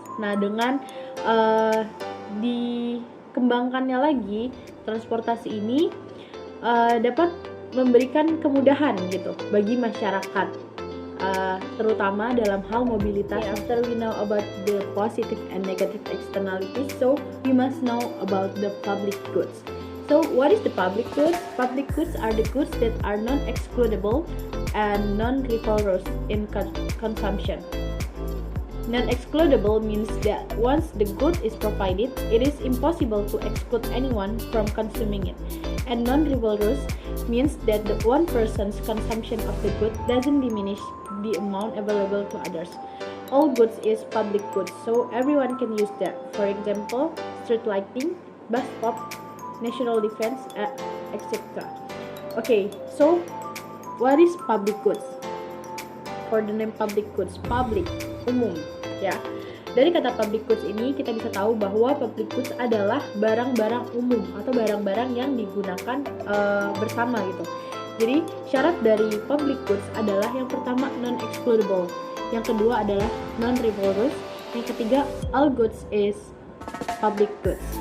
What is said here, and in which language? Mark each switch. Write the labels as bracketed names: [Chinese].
[Indonesian] Nah, dengan dikembangkannya lagi transportasi ini dapat memberikan kemudahan gitu bagi masyarakat, terutama dalam hal mobilitas. [English] After we know about the positive and negative externalities, so we must know about the public goods. So what is the public goods? Public goods are the goods that are non-excludable and non-rivalrous in consumption. Non-excludable means that once the good is provided, it is impossible to exclude anyone from consuming it. And non-rivalrous means that the one person's consumption of the good doesn't diminish the amount available to others. All goods is public goods, so everyone can use that. For example, street lighting, bus stop, national defense, etc. Okay, so what is public goods? For the name public goods, public, umum, ya. [Indonesian] Dari kata public goods ini kita bisa tahu bahwa public goods adalah barang-barang umum atau barang-barang yang digunakan bersama gitu. Jadi syarat dari public goods adalah yang pertama non-excludable, yang kedua adalah non-rivalrous, yang ketiga [English] all goods is public goods.